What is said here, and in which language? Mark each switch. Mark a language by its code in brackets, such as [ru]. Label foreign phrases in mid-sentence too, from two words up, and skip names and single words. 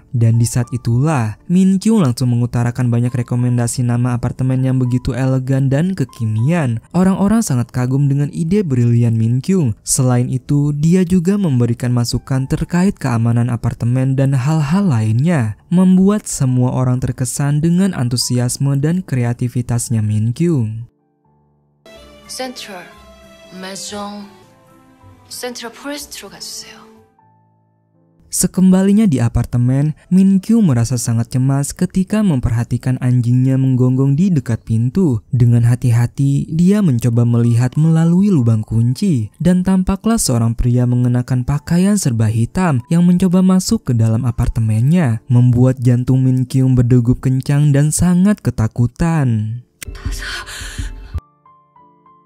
[id] Dan di saat itulah, Min Kyung langsung mengutarakan banyak rekomendasi nama apartemen yang begitu elegan dan kekinian. Orang-orang sangat kagum dengan ide brilian Min Kyung. Selain itu, dia juga memberikan masukan terkait keamanan apartemen dan hal-hal lainnya, membuat semua orang terkesan dengan antusiasme dan kreativitasnya Min Kyung. [ko] 센트럴, 메종, 센트럴 포레스트로 가주세요. [id] Sekembalinya di apartemen, Min Kyung merasa sangat cemas ketika memperhatikan anjingnya menggonggong di dekat pintu. Dengan hati-hati, dia mencoba melihat melalui lubang kunci, dan tampaklah seorang pria mengenakan pakaian serba hitam yang mencoba masuk ke dalam apartemennya, membuat jantung Min Kyung berdegup kencang dan sangat ketakutan.